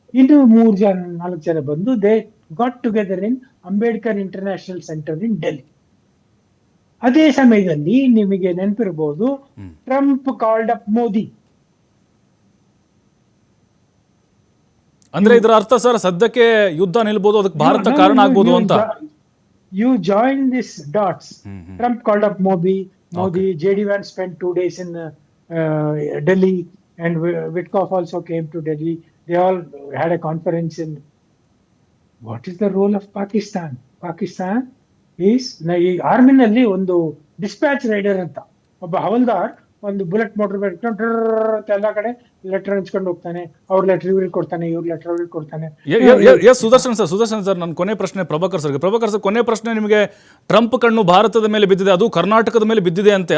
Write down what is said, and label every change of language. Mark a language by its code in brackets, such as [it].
[kn] ಇನ್ನು 4 ಜನ ಬಂದು [en] They got together in Ambedkar international centre in Delhi. [kn] ಅದೇ ಸಮಯದಲ್ಲಿ ನಿಮಗೆ ನೆನಪಿರಬಹುದು, [en] Trump called up Modi. [kn] ಅಂದ್ರೆ ಇದರ ಅರ್ಥ ಸರ್, ಸದ್ಯಕ್ಕೆ ಯುದ್ಧ ನಿಲ್ಬಹುದು, ಅದಕ್ಕೆ ಭಾರತ ಕಾರಣ ಆಗ್ಬೋದು ಅಂತ. [en] You join this dots. Trump called up Modi, JD Vance spent 2 days in Delhi, and Witkoff also came to Delhi. They all had a conference in. What is the role of Pakistan? Pakistan is [kn] ಈ ಆರ್ಮಿನಲ್ಲಿ ಒಂದು dispatch rider ಅಂತ ಒಬ್ಬ ಹವಲ್ದಾರ್ ಒಂದು bullet motor ಬೆಳ್ಕೊಂಡು ಎಲ್ಲ ಕಡೆ letter ಹಂಚ್ಕೊಂಡು ಹೋಗ್ತಾನೆ. ಅವ್ರ ಲೆಟರ್ ಇವ್ರಿಗೆ ಕೊಡ್ತಾನೆ, ಇವ್ರ ಲೆಟರ್ ಅವ್ರಿಗೆ ಕೊಡ್ತಾನೆ. ಸುದರ್ಶನ್ ಸರ್, ನನ್ನ ಕೊನೆ ಪ್ರಶ್ನೆ ಪ್ರಭಾಕರ್ ಸರ್, ಕೊನೆ ಪ್ರಶ್ನೆ ನಿಮಗೆ. ಟ್ರಂಪ್ ಕಣ್ಣು ಭಾರತದ ಮೇಲೆ ಬಿದ್ದಿದೆ, ಅದು ಕರ್ನಾಟಕದ ಮೇಲೆ ಬಿದ್ದಿದೆ ಅಂತೆ.